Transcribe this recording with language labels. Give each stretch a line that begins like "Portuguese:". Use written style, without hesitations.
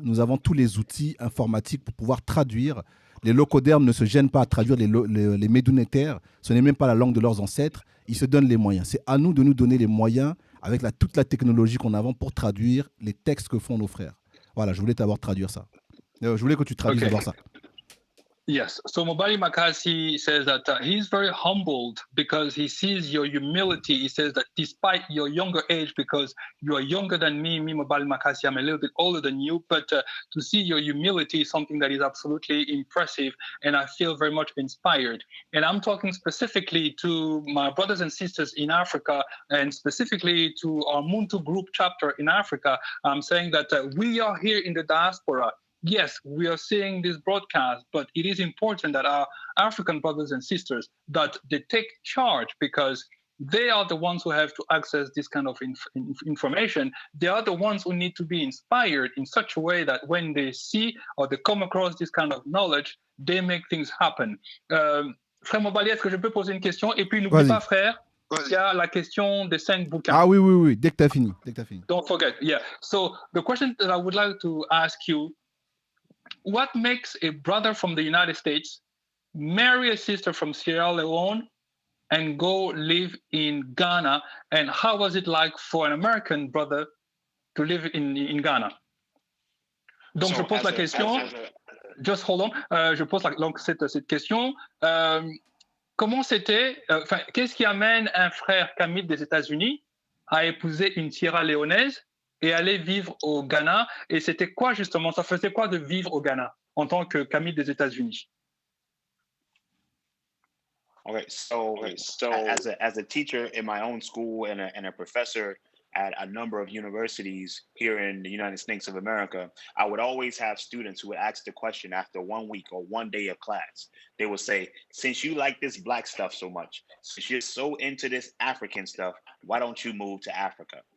French: Nous avons tous les outils informatiques pour pouvoir traduire. Les locodermes ne se gênent pas à traduire les médounétaires. Ce n'est même pas la langue de leurs ancêtres. Ils se donnent les moyens. C'est à nous de nous donner les moyens avec toute la technologie qu'on a pour traduire les textes que font nos frères. Voilà, je voulais t'avoir traduire ça. Je voulais que tu traduises d'abord ça.
English: Yes. So Mobali Makasi says that he's very humbled because he sees your humility. He says that despite your younger age, because you are younger than me, Mobali Makasi, I'm a little bit older than you, but to see your humility is something that is absolutely impressive, and I feel very much inspired. And I'm talking specifically to my brothers and sisters in Africa, and specifically to our Muntu group chapter in Africa. I'm saying that we are here in the diaspora. Yes, we are seeing this broadcast, but it is important that our African brothers and sisters, that they take charge, because they are the ones who have to access this kind of information. They are the ones who need to be inspired in such a way that when they see or they come across this kind of knowledge, they make things happen.
French: Frère Mobali, est-ce que je peux poser une question? Et puis n'oublie pas, frère, il y a la question des 5 bouquins. Ah oui, dès que tu as fini.
English: Don't forget, yeah. So the question that I would like to ask you, what makes a brother from the United States marry a sister from Sierra Leone and go live in Ghana? And how was it like for an American brother to live in Ghana?
French: Donc, je pose la question.
English: Just hold on.
French: Je pose cette question. Comment c'était, qu'est-ce qui amène un frère Camille des États-Unis à épouser une Sierra Léonaise et aller vivre au Ghana? Et c'était quoi justement, ça faisait quoi de vivre au Ghana en tant que Camille des États-Unis?
English: Okay, so as a teacher in my own school and a professor at a number of universities here in the United States of America, I would always have students who would ask the question after 1 week or 1 day of class. They would say, since you like this black stuff so much, since you're so into this African stuff, why don't you move to Africa?